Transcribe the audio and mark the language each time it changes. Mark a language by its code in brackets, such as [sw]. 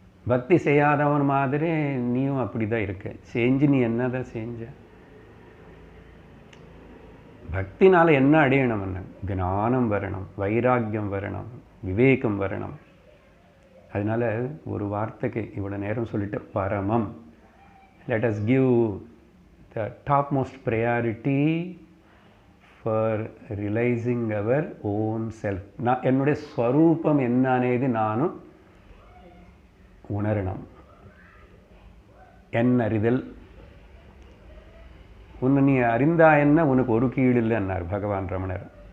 [ta] பக்தி செய்யாதவன் மாதிரி நீயும் அப்படி தான் இருக்க. செஞ்சு நீ என்ன தான் செஞ்ச? பக்தினால் என்ன அடையணும்னு? ஞானம் வரணும், வைராக்கியம் வரணும், விவேகம் வரணும். அதனால் ஒரு வார்த்தைக்கு இவ்வளோ நேரம் சொல்லிட்டு, பரமம். [en] let us give the topmost priority for realizing our own self. [ta] நான் என்னுடைய ஸ்வரூபம் என்ன [te] అనేది [ta] நானும் உணரணும். என் அறிதல். உன்னை நீ அறிந்தா என்ன, உனக்கு ஒரு கீழ் இல்லைன்னார் பகவான் ரமணர்.